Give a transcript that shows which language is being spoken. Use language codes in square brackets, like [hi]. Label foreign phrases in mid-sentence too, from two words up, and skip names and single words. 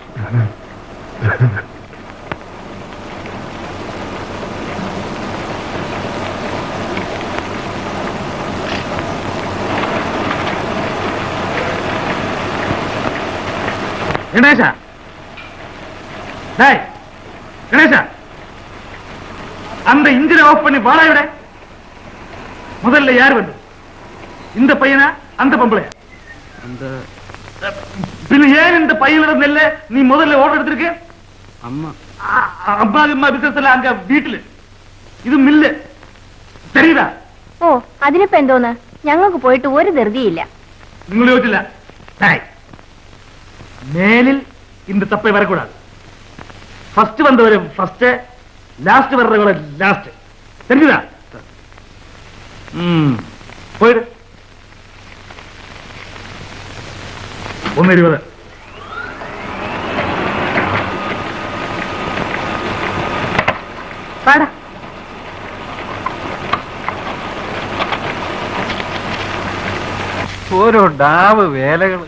[ml] ഗണേശ, ഗണേശ, [ta] அந்த இன்ஜினை ஆஃப் பண்ணி வாடா விட. முதல்ல யார் வந்து? இந்த பையனா அந்த பொம்பளையா? பின்ன ஏன் இந்த பையில இருந்தல்ல நீ முதல்ல ஓர்டர் எடுத்திருக்க? [ml] അമ്മ [ta] அம்மா பிசினஸ்ல அங்க வீட்டுல [ml] ഇത് മില്ല് [ta] தெரியுதா? [ml] ഓ അതിനിപ്പോ എന്തോന്ന്, ഞങ്ങൾക്ക് പോയിട്ട് ഒരു ധൃതിയില്ല. നിങ്ങൾ യോജിച്ചില്ല. മേലിൽ [ta] இந்த தப்பை வரக்கூடாது. ஃபர்ஸ்ட் வந்தவரை ஃபர்ஸ்ட், லாஸ்ட் வர்றவரை லாஸ்ட். தெரியுதா? போயிடு. 1:20. [ml] പാടാ. ഓരോ ഡാവ് വേലകള്.